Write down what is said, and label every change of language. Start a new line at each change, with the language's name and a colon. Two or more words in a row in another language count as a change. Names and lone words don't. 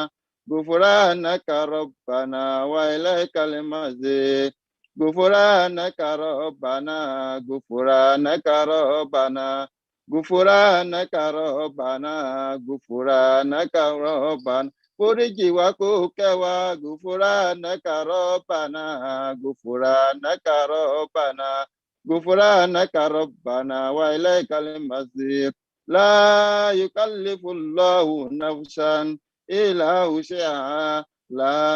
Arabic: غفرانك ربنا وإليك المصير غفرانك ربنا غفرانك ربنا غفرانك ربنا غفرانك ربنا
Yoruba: foríjì wá kó kẹ́ wa
Arabic: غفرانك ربنا غفرانك ربنا غفرانك ربنا وإليك المصير لا يكلف الله نفسا إلا وسعها لا